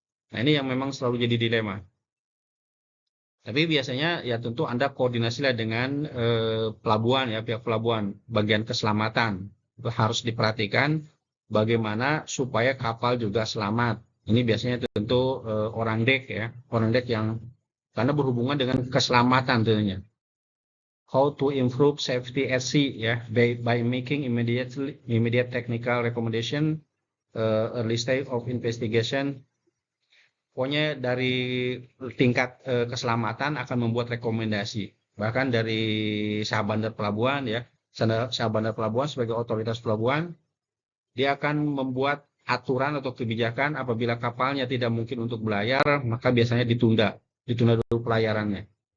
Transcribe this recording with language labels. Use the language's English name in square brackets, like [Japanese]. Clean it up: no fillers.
[Indonesian] Nah ini yang memang selalu jadi dilema. Tapi biasanya ya tentu Anda koordinasilah dengan pelabuhan ya, pihak pelabuhan, bagian keselamatan. Itu harus diperhatikan bagaimana supaya kapal juga selamat. Ini biasanya tentu orang dek ya, orang dek yang karena berhubungan dengan keselamatan tentunya. [English] How to improve safety at sea ya, by making immediate technical recommendation, early stage of investigation. [Indonesian] Pokoknya dari tingkat keselamatan akan membuat rekomendasi. Bahkan dari Syah Bandar Pelabuhan ya, Syah Bandar Pelabuhan sebagai otoritas pelabuhan, dia akan membuat aturan atau kebijakan apabila kapalnya tidak mungkin untuk berlayar, maka biasanya ditunda dulu pelayarannya.